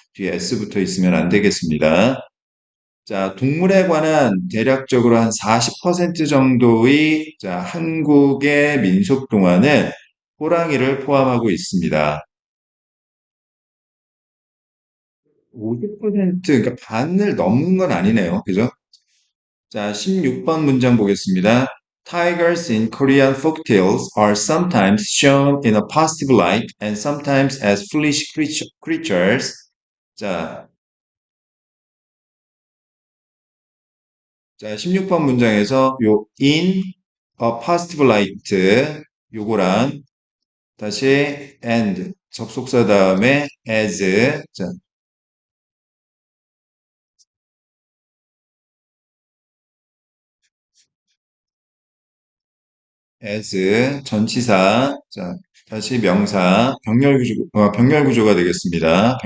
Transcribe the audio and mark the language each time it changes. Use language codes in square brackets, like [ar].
[ko] 뒤에 s 붙어 있으면 안 되겠습니다. 자, 동물에 관한 대략적으로 한 40% 정도의 자, 한국의 민속 동화는 호랑이를 포함하고 있습니다. 50%, 그러니까 반을 넘는 건 아니네요. 그죠? 자, 16번 문장 보겠습니다. [en] Tigers in Korean folktales are sometimes shown in a positive light and sometimes as foolish creatures. [ko] 자, 자, 16번 문장에서 요 [en] in a positive light [ko] 요거랑 다시 and 접속사 다음에 자, as 전치사 자, 다시 명사 병렬 구조가 되겠습니다.